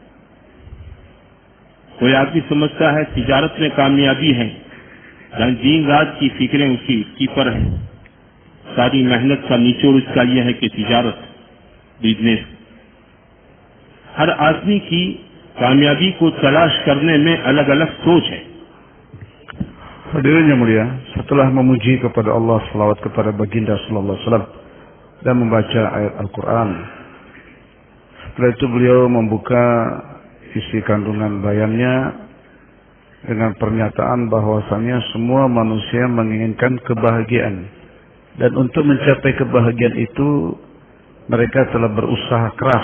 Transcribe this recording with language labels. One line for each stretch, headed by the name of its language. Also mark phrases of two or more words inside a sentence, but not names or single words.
Hindi: कोई आदमी समझता है तिजारत में कामयाबी है, जहां दिन रात की फिक्रें उसकी पर है। सारी मेहनत का निचोड़ इसका यह है कि तिजारत, बिजनेस। हर आदमी की कामयाबी को तलाश करने में अलग अलग सोच है।
Indonesian: Hadirin yang mulia, setelah memuji kepada Allah, salawat kepada baginda
Arabic: صلى الله عليه وسلم
Indonesian: dan membaca ayat Al-Quran, setelah itu beliau membuka isi kandungan bayannya dengan pernyataan bahwasannya semua manusia menginginkan kebahagiaan, dan untuk mencapai kebahagiaan itu mereka telah berusaha keras.